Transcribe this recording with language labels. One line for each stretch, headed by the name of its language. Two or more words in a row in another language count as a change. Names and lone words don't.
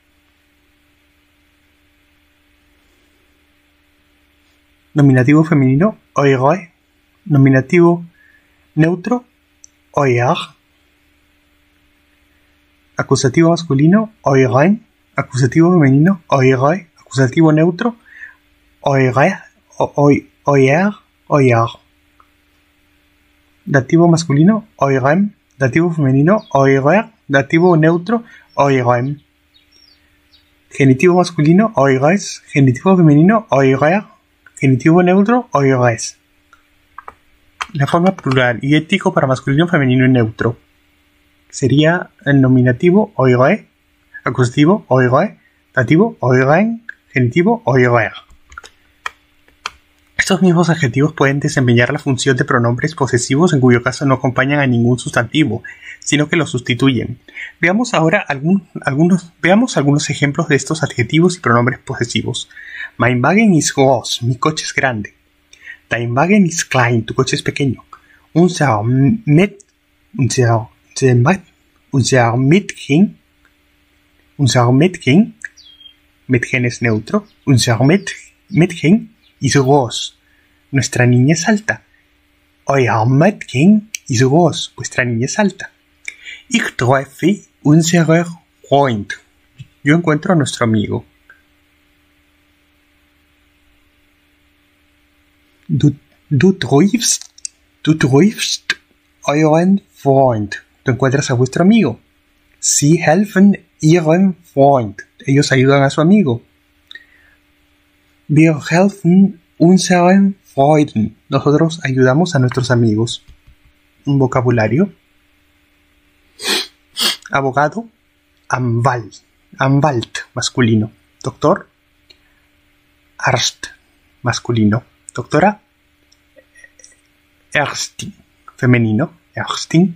Spanish: Nominativo femenino, eure. Nominativo neutro, euer. Acusativo masculino, euren. Acusativo femenino, eure. Acusativo neutro,
German: eure, euer, euer.
Spanish: Dativo masculino, eurem. Dativo femenino, eurer. Dativo neutro, eurem. Genitivo masculino, eures. Genitivo femenino, eurer. Genitivo neutro, eures. La forma plural y ético para masculino, femenino y neutro sería el nominativo,
German: eure.
Spanish: Acusativo, eure. Dativo, euren. Genitivo, eurer. Estos mismos adjetivos pueden desempeñar la función de pronombres posesivos en cuyo caso no acompañan a ningún sustantivo, sino que los sustituyen. Veamos ahora algunos ejemplos de estos adjetivos y pronombres posesivos.
German: Mein Wagen ist groß,
Spanish: mi coche es grande.
German: Dein Wagen ist klein,
Spanish: tu coche es pequeño.
German: Unser Mädchen
Spanish: es neutro.
German: Unser Mädchen ist groß.
Spanish: Nuestra niña es alta.
German: Euer Mädchen ist groß.
Spanish: Vuestra niña es alta.
German: Ich treffe unseren Freund.
Spanish: Yo encuentro a nuestro amigo.
German: Du triffst euren Freund.
Spanish: Tú encuentras a vuestro amigo.
German: Sie helfen ihrem Freund.
Spanish: Ellos ayudan a su amigo.
German: Wir helfen unseren Freunden.
Spanish: Nosotros ayudamos a nuestros amigos. Un vocabulario. Abogado. Anwalt, masculino. Doctor. Arzt, masculino. Doctora.
German: Ärztin, femenino. Ärztin.